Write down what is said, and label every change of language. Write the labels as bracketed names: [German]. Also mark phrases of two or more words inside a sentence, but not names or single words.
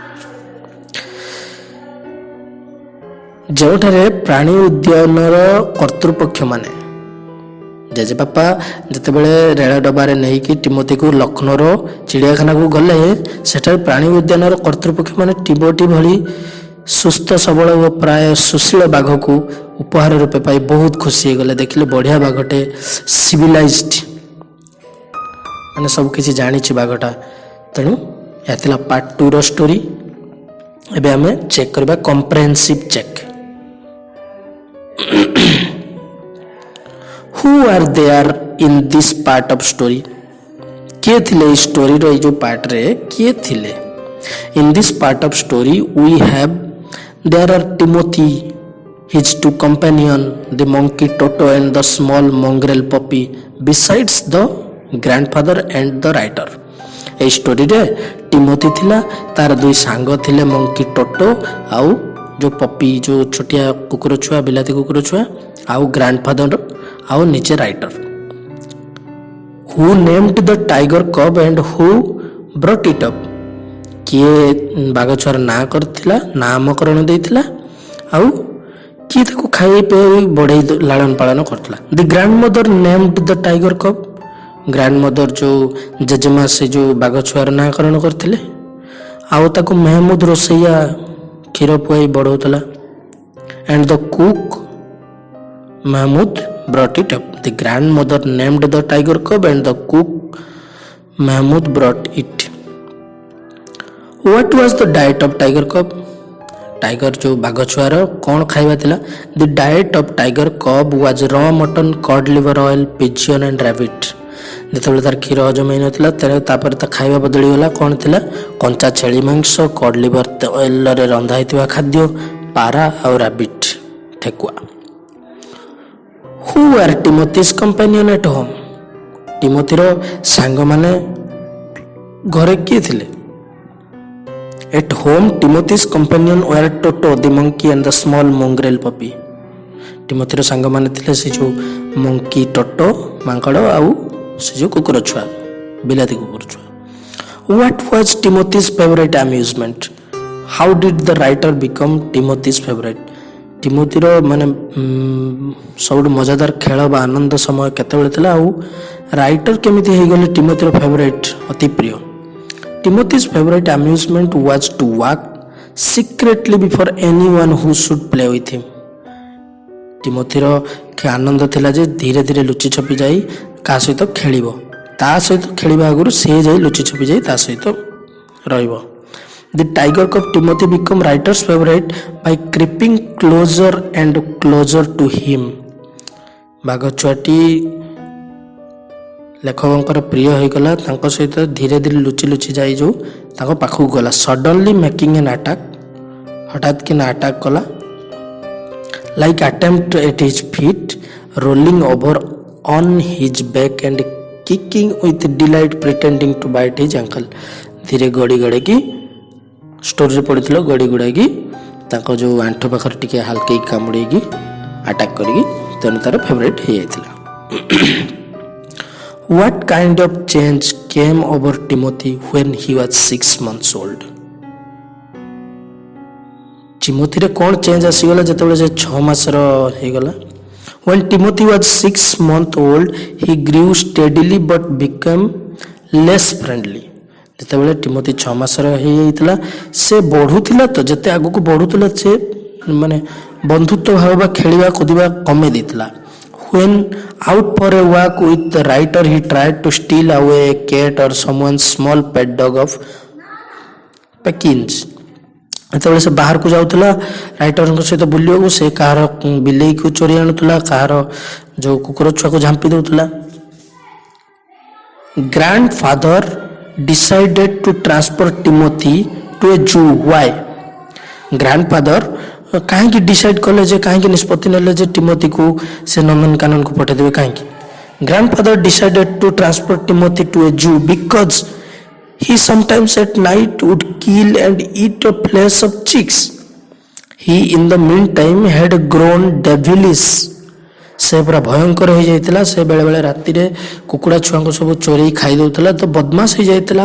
[Odia] ଯେଉଁଠାରେ ପ୍ରାଣୀ ଉଦ୍ୟାନର କର୍ତ୍ତୃପକ୍ଷମାନେ, ଜେଜେବାପା ଯେତେବେଳେ ରେଳ ଡବାରେ ନେଇକି ଟିମୋଥିକୁ ଲକ୍ଷ୍ନୌର ଚିଡ଼ିଆଖାନାକୁ ଗଲେ, ସେଠାରେ ପ୍ରାଣୀ ଉଦ୍ୟାନର କର୍ତ୍ତୃପକ୍ଷମାନେ ଟିମୋଥି ଭଳି ସୁସ୍ଥ ସବଳ ଓ ପ୍ରାୟ ସୁଶୀଳ ବାଘକୁ ଉପହାର ରୂପେ ପାଇ ବହୁତ ଖୁସି ହେଇଗଲେ। ଦେଖିଲେ ବଢ଼ିଆ ବାଘଟେ, ସିଭିଲାଇଜ୍ଡ, ମାନେ ସବୁ କିଛି ଜାଣିଛି ବାଘଟା। ତେଣୁ ଏହା ଥିଲା ପାର୍ଟ 2ର ଷ୍ଟୋରି। ଏବେ ଆମେ ଚେକ୍ କରିବା [English] comprehensive check. Who are there in this part of story? [Odia] କିଏ ଥିଲେ ଏଇ ଷ୍ଟୋରିର ଏଇ ଯେଉଁ ପାର୍ଟରେ କିଏ ଥିଲେ? [English] In this part of story we have there are Timothy, his two companions, the monkey Toto and the small mongrel puppy, besides the grandfather and the writer. [Odia] এই ଷ୍ଟୋରିରେ ଟିମୋଥି ଥିଲା, ତାର ଦୁଇ ସାଙ୍ଗ ଥିଲେ ମଙ୍କି ଟୋଟୋ ଆଉ ଯେଉଁ ପପି, ଯେଉଁ ଛୋଟିଆ କୁକୁର ଛୁଆ, ବିଲାତି କୁକୁର ଛୁଆ, ଆଉ ଗ୍ରାଣ୍ଡଫାଦର ଆଉ ନିଜେ ରାଇଟର। [English] Who named the tiger cub and who brought it up? [Odia] କିଏ ବାଘ ଛୁଆର ନାଁ କରିଥିଲା, ନାମକରଣ ଦେଇଥିଲା, ଆଉ କିଏ ତାକୁ ଖାଇ ପିଇ ବଢ଼େଇ ଲାଳନ ପାଳନ କରିଥିଲା। [English] The grand mother named the tiger cub, grand mother [Odia] ଯେଉଁ ଜେଜେମା ସେ ଯେଉଁ ବାଘ ଛୁଆର ନାମକରଣ କରିଥିଲେ, ଆଉ ତାକୁ ମେହମୁଦ ରୋଷେଇଆ କ୍ଷୀର ପୁଆଇ ବଢ଼ଉଥିଲା। [English] And the cook Mahmud brought it up. The grandmother named the tiger cub and the cook Mahmud brought it. What was the diet of tiger cub? Tiger जो बाघ छुआर कौन खाଇବା ଥିଲା? The diet of tiger cub was raw mutton, cod liver oil, pigeon and rabbit. [Odia] ଯେତେବେଳେ ତାର କ୍ଷୀର ହଜମ ହେଇନଥିଲା, ତାପରେ ତା ଖାଇବା ବଦଳିଗଲା। କ'ଣ ଥିଲା? କଞ୍ଚା ଛେଳି ମାଂସ, କଡ୍ ଲିଭର ତେଲରେ ରନ୍ଧା ହେଇଥିବା ଖାଦ୍ୟ, ପାରା ଆଉ ରାବିଟ୍, ଠେକୁଆ। [English] Who are Timothy's companion at home? [Odia] ଟିମୋଥିର ସାଙ୍ଗମାନେ ଘରେ କିଏ ଥିଲେ? [English] At home, Timothy's companion were Toto, the monkey and the small mongrel puppy. [Odia] ଟିମୋଥିର ସାଙ୍ଗମାନେ ଥିଲେ ସେ ଯେଉଁ ମଙ୍କି, ଟୋଟୋ ମାଙ୍କଡ଼ ଆଉ ସେ ଯେଉଁ କୁକୁର ଛୁଆ, ବିଲାତି କୁକୁର ଛୁଆ। [English] What was Timothy's favorite amusement? How did the writer become Timothy's favorite? [Odia] ଟିମୋଥିର ମାନେ ସବୁଠୁ ମଜାଦାର ଖେଳ ବା ଆନନ୍ଦ ସମୟ କେତେବେଳେ ଥିଲା, ଆଉ ରାଇଟର କେମିତି ହେଇଗଲେ ଟିମୋଥିର ଫେଭରାଇଟ୍, ଅତି ପ୍ରିୟ। [English] Timothy's favorite amusement was to walk secretly before anyone who should play with him. [Odia] ଟିମୋଥିର ଆନନ୍ଦ ଥିଲା ଯେ ଧୀରେ ଧୀରେ ଲୁଚି ଛପି ଯାଇ କାହା ସହିତ ଖେଳିବ, ତା ସହିତ ଖେଳିବା ଆଗରୁ ସେ ଯାଇ ଲୁଚି ଛପି ଯାଇ ତା ସହିତ ରହିବ। [English] The tiger cub Timothy become writer's favorite by creeping closer and closer to him. [Odia] ବାଘ ଛୁଆଟି ଲେଖକଙ୍କର ପ୍ରିୟ ହୋଇଗଲା, ତାଙ୍କ ସହିତ ଧୀରେ ଧୀରେ ଲୁଚି ଲୁଚି ଯାଇ ଯେଉଁ ତାଙ୍କ ପାଖକୁ ଗଲା। [English] suddenly making an attack, [Odia] ହଠାତ୍ କିନା ଆଟାକ୍ କଲା। [English] Like attempt at his feet, rolling over on his back and kicking with delight pretending to bite his ankle. [Odia] ଧୀରେ ଗଡ଼ି ଗଡ଼େଇକି ଷ୍ଟୋରିରେ ପଡ଼ିଥିଲା, ଗଡ଼ି ଗୁଡ଼ାଇକି ତାଙ୍କ ଯେଉଁ ଆଣ୍ଠୁ ପାଖରେ ଟିକେ ହାଲକେଇ କାମୁଡ଼େଇକି ଆଟାକ୍ କରିକି ତେଣୁ ତାର ଫେଭରାଇଟ୍ ହେଇଯାଇଥିଲା। [English] What kind of change came over Timothy when he was 6 months old? [Odia] ଟିମୋଥିରେ କ'ଣ ଚେଞ୍ଜ ଆସିଗଲା ଯେତେବେଳେ ସେ 6 ମାସର ହେଇଗଲା? [English] When Timothy was 6 months old, he grew steadily but became less friendly. [Odia] ଯେତେବେଳେ ଟିମୋଥି 6 ମାସର ହେଇଯାଇଥିଲା ସେ ବଢ଼ୁଥିଲା, ତ ଯେତେ ଆଗକୁ ବଢ଼ୁଥିଲା ସେ ମାନେ ବନ୍ଧୁତ୍ୱ ଭାବ ବା ଖେଳିବା କୁଦିବା କମେଇ ଦେଇଥିଲା। [English] When out for a walk with the writer, he tried to steal away a cat or someone's small pet dog of Pekins. [Odia] ଯେତେବେଳେ ସେ ବାହାରକୁ ଯାଉଥିଲା ରାଇଟରଙ୍କ ସହିତ ବୁଲିବାକୁ, ସେ କାହାର ବିଲେଇକୁ ଚୋରି ଆଣୁଥିଲା, କାହାର ଯେଉଁ କୁକୁର ଛୁଆକୁ ଝାମ୍ପି ଦେଉଥିଲା। [English] Grandfather decided to transfer Timothy to a zoo. [Odia] Why? Grandfather କାହିଁକି ଡିସାଇଡ୍ କଲେ ଯେ, କାହିଁକି ନିଷ୍ପତ୍ତି ନେଲେ ଯେ ଟିମୋଥିକୁ ସେ ନନ୍ଦନକାନନକୁ ପଠାଇଦେବେ? କାହିଁକି? [English] Grandfather decided to transfer Timothy to a zoo because he sometimes at night would kill and eat the flesh of chicks. He in the meantime had grown devilish. [Odia] ସେ ପୁରା ଭୟଙ୍କର ହେଇଯାଇଥିଲା, ସେ ବେଳେବେଳେ ରାତିରେ କୁକୁଡ଼ା ଛୁଆଙ୍କୁ ସବୁ ଚୋରେଇ ଖାଇ ଦେଉଥିଲା, ତ ବଦମାସ ହେଇଯାଇଥିଲା।